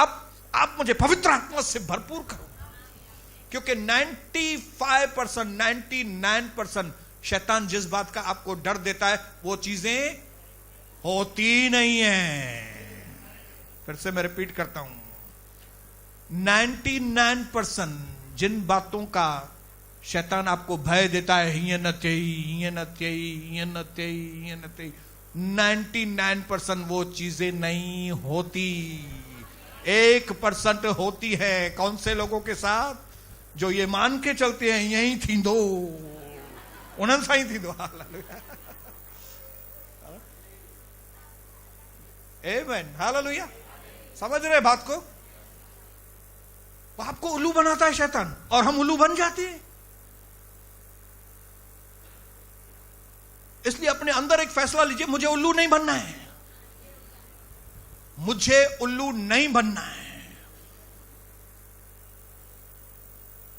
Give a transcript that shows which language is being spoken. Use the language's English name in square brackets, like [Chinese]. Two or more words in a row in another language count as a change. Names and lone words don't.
[Hindi] आप मुझे पवित्र आत्मा से भरपूर करो, क्योंकि 95% 99% शैतान जिस बात का आपको डर देता है वो चीजें होती नहीं है। फिर से मैं रिपीट करता हूं, 99% जिन बातों का शैतान आपको भय देता है, [Sindhi] हिय न त्यई, हिय न त्यई, हिय न त्यई, हिय न त्यई, [Hindi] 99% वो चीजें नहीं होती, 1% होती है। कौन से लोगों के साथ? जो ये मान के चलते हैं [Sindhi] यही थींदो, उन्हनि सां ही थींदो। [Hindi] आमीन। हालेलुया। समझ रहे बात को? आपको उल्लू बनाता है शैतान और हम उल्लू बन जाते हैं। इसलिए अपने अंदर एक फैसला लीजिए, मुझे उल्लू नहीं बनना है, मुझे उल्लू नहीं बनना है।